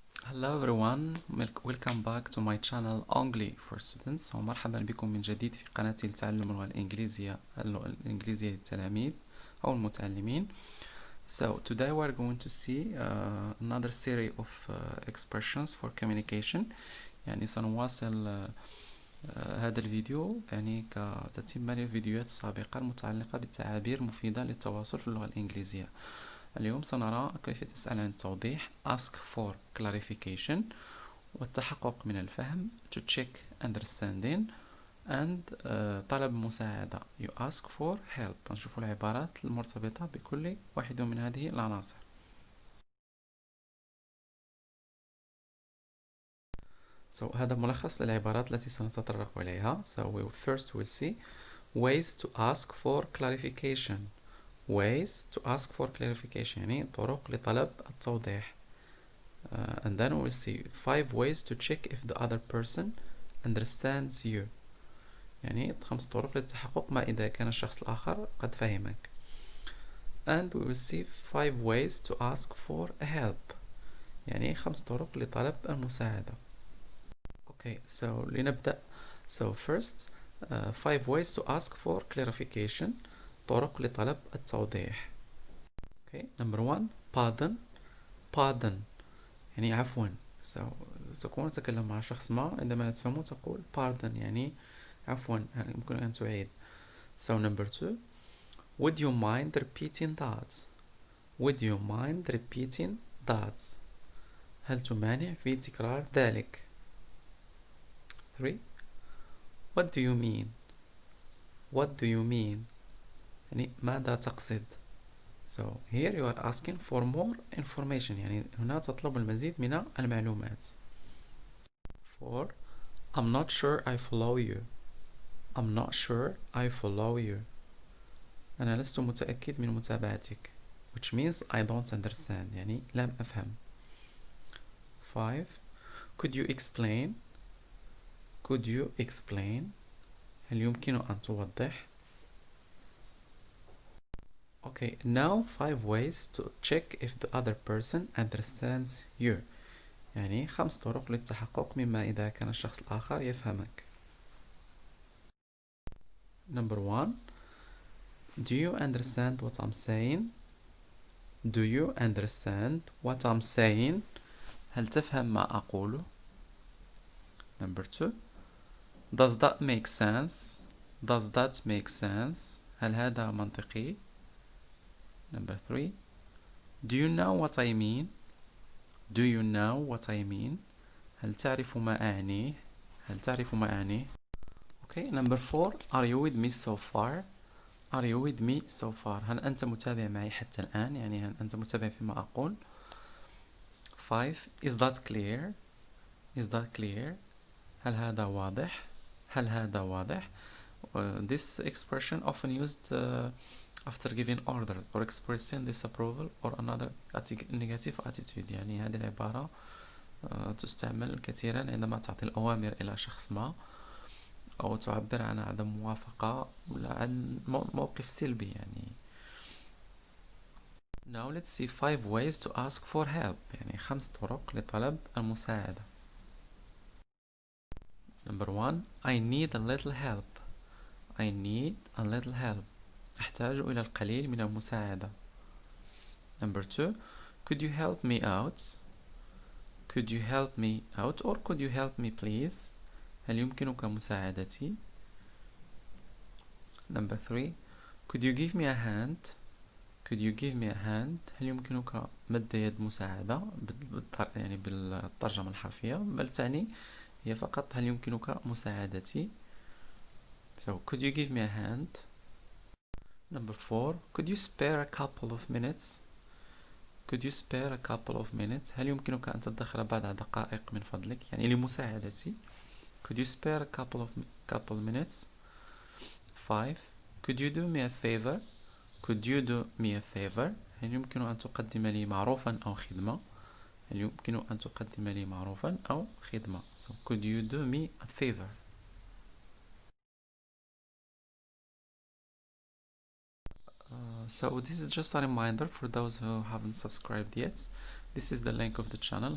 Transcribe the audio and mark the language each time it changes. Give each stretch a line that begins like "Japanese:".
English: Hello everyone, welcome back to my channel English for Students.
Arabic: ومرحبا بكم من جديد في قناتي لتعلم اللغة الإنجليزية للتلاميذ أو المتعلمين.
English: So today we are going to see another series of expressions for communication.
Arabic: يعني سنواصل هذا الفيديو يعني كتتمة للفيديوهات السابقة المتعلقة بالتعابير المفيدة للتواصل في اللغة الإنجليزية. اليوم سنرى كيف تسأل عن التوضيح
English: ask for clarification
Arabic: والتحقق من الفهم
English: to check understanding and
Arabic: طلب مساعدة
English: you ask for help.
Arabic: نشوف العبارات المرتبطة بكل واحد من هذه العناصر.
English: So
Arabic: هذا ملخص للعبارات التي سنتطرق إليها.
English: So first we'll see ways to ask for clarification. ways to ask for clarification
Arabic: يعني طرق لطلب التوضيح.
English: And then we'll see 5 ways to check if the other person understands you.
Arabic: يعني 5 طرق للتحقق ما إذا كان الشخص الآخر قد فهمك.
English: And we will see 5 ways to ask for help.
Arabic: يعني 5 طرق لطلب المساعدة.
English: Okay, so
Arabic: لنبدأ.
English: So first 5 ways to ask for clarification.
Arabic: طرق لطلب التوضيح.
English: Okay, number 1 pardon
Arabic: يعني عفوا. تكون تتكلم مع شخص ما عندما لا تفهمه تقول
English: pardon
Arabic: يعني عفوا يعني يمكن أن تعيد.
English: So number 2 would you mind repeating that. would you mind repeating that.
Arabic: هل تمانع في تكرار ذلك.
English: 3 what do you mean. what do you mean
Arabic: يعني ماذا تقصد.
English: So here you are asking for more information
Arabic: يعني هنا تطلب المزيد من المعلومات.
English: 4 I'm not sure I follow you. I'm not sure I follow you.
Arabic: أنا لست متأكد من متابعتك.
English: which means I don't understand
Arabic: يعني لم أفهم.
English: 5 could you explain. could you explain
Arabic: هل يمكن أن توضح.
English: Okay, now 5 ways to check if the other person understands you.
Arabic: يعني 5 طرق للتحقق مما إذا كان الشخص الآخر يفهمك.
English: Number 1 do you understand what I'm saying. do you understand what I'm saying
Arabic: هل تفهم ما أقوله.
English: Number 2 does that make sense. does that make sense
Arabic: هل هذا منطقي.
English: Number 3 do you know what I mean. do you know what I mean
Arabic: هل تعرف ما أعنيه. هل تعرف ما أعنيه.
English: Okay, number 4 are you with me so far. are you with me so far
Arabic: هل أنت متابع معي حتى الآن يعني هل أنت متابع فيما أقول.
English: 5 is that clear. is that clear
Arabic: هل هذا واضح. هل هذا واضح.
English: This expression often used after giving orders or expressing disapproval or another negative attitude.
Arabic: يعني هذه العبارة تستعمل كثيرا عندما تعطي الأوامر إلى شخص ما أو تعبر عن عدم موافقة ولا عن موقف سلبي يعني.
English: Now let's see 5 ways to ask for help.
Arabic: يعني 5 طرق لطلب المساعدة.
English: Number 1 I need a little help. I need a little help.
Arabic: أحتاج إلى القليل من المساعدة.
English: Number 2 could you help me out. could you help me out or could you help me please
Arabic: هل يمكنك مساعدتي.
English: Number 3 could you give me a hand. could you give me a hand
Arabic: هل يمكنك مد يد مساعدة يعني بالترجمة الحرفية بل تعني هي فقط هل يمكنك مساعدتي.
English: So could you give me a hand. Number 4 could you spare a couple of minutes. could you spare a couple of minutes
Arabic: هل يمكنك أن تدخر بعض دقائق من فضلك يعني لمساعدتي.
English: could you spare a couple minutes. 5 could you do me a favor. could you do me a favor
Arabic: هل يمكن أن تقدم لي معروفا أو خدمة. هل يمكن أن تقدم لي معروفا أو خدمة.
English: So could you do me a favor. So this is just a reminder for those who haven't subscribed yet. This is the link of the channel.